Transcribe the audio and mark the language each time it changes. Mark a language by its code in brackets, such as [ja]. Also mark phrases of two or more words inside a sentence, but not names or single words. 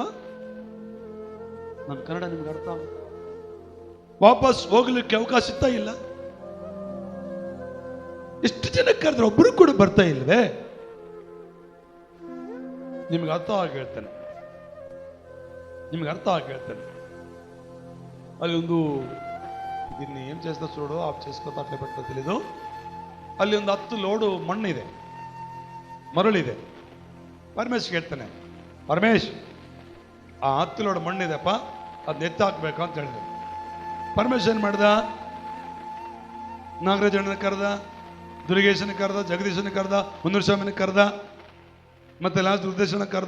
[kn] ನನ್ನ ಕನ್ನಡ ನಿಮ್ಗೆ ಅರ್ಥ ಆಗುತ್ತೆ? ವಾಪಸ್ ಹೋಗ್ಲಿಕ್ಕೆ ಅವಕಾಶ ಇತ್ತ ಇಲ್ಲ. ಎಷ್ಟು ಜನ ಕರೆದ್ರೆ ಒಬ್ಬರು ಕೂಡ ಬರ್ತಾ ಇಲ್ವೇ? ನಿಮ್ಗೆ ಅರ್ಥ ಆಗಿ ಹೇಳ್ತೇನೆ, ಅಲ್ಲಿ ಒಂದು [te] దీన్ని ఏం చేస్తా చూడు ఆఫ్ చేసుకోతా అట్లే పెట్టో తెలీదు. [kn] ಅಲ್ಲಿ ಒಂದು 10 ಲೋಡು ಮಣ್ಣಿದೆ, ಮರಳಿದೆ. ಪರಮೇಶ್ ಹೇಳ್ತಾನೆ, ಪರಮೇಶ್ ಆ 10 ಲೋಡ್ ಮಣ್ಣಿದೆಪ್ಪ, ಅದನ್ನ ಎತ್ತಾಕ್ಬೇಕು ಅಂತ ಹೇಳಿದೆ. ಪರಮೇಶ್ ಏನು ಮಾಡ್ದ? ನಾಗರಾಜಣ್ಣನ ಕರೆದ, ದುರ್ಗೇಶನ ಕರೆದ, ಜಗದೀಶನ ಕರೆದ, ಮುನ್ನೂರು ಸ್ವಾಮಿನ ಕರೆದ, ಮತ್ತೆ ಲಾಸ್ಟ್ ಉದ್ದೇಶನ ಕರೆದ.